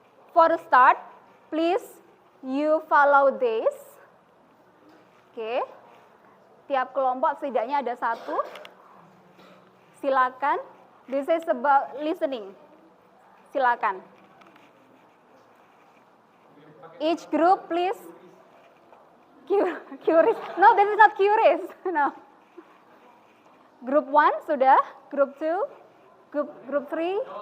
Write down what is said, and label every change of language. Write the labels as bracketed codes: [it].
[en] For the start, please you follow this. [id] Oke. Tiap kelompok setidaknya ada satu. Silakan. [en] This is about listening. [id] Silakan. [en] Each group please. Curious. No, this is not curious. No. Group 1 sudah, group 2, group 3.